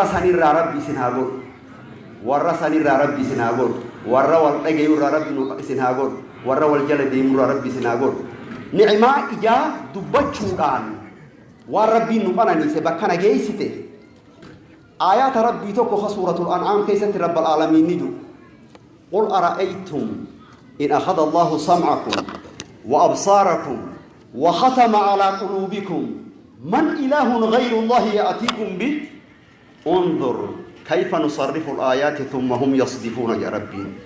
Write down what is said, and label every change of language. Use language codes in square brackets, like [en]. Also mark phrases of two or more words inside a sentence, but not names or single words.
[om] sanirraa rabbi isin haa godhu warra sanirraa rabbi isin haa godhu warra wal dhagayuurraa rabbi isin haa godhu warra wal jala deemuurraa rabbi isin haa godhu ni'imaa ijaa dubbachuudhaan waan rabbiin nu qananiise bakka nageessite aayaata rabbii tokko ka suuratul an'aam keessatti [ar] رب العالمين [om] ni jiru [ar] قل أرأيتم إن أخذ الله سمعكم وأبصاركم وختم على قلوبكم من إله غير الله يأتيكم به انظر كيف نصرف الآيات ثم هم يصدفون يا ربي